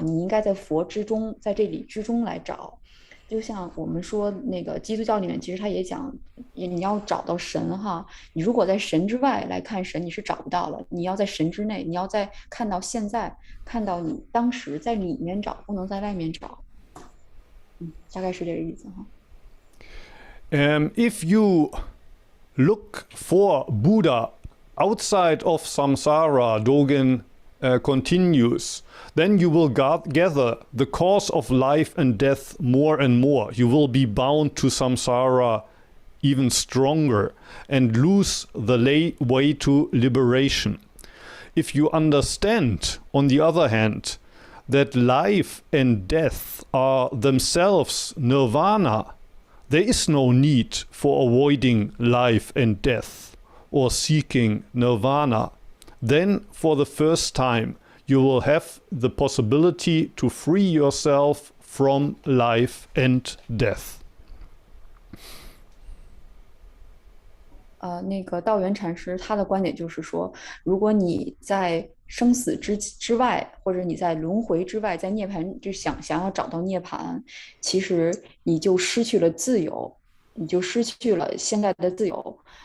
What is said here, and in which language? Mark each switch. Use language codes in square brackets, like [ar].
[zh] 你应该在佛之中，在这里之中来找。就像我们说那个基督教里面，其实他也讲，你要找到神哈。你如果在神之外来看神，你是找不到了。你要在神之内，你要在看到现在，看到你当时在里面找，不能在外面找。大概是这个意思哈。 [en] If you look for Buddha outside of samsara, Dogen continues, then you will gather the cause of life and death more and more. You will be bound to samsara even stronger and lose the way to liberation. If you understand, on the other hand, that life and death are themselves nirvana, there is no need for avoiding life and death or seeking nirvana. Then, for the first time, you will have the possibility to free yourself from life and death. [zh] 那个道元禅师他的观点就是说，如果你在生死之外，或者你在轮回之外，在涅槃就想要找到涅槃，其实你就失去了自由，你就失去了现在的自由。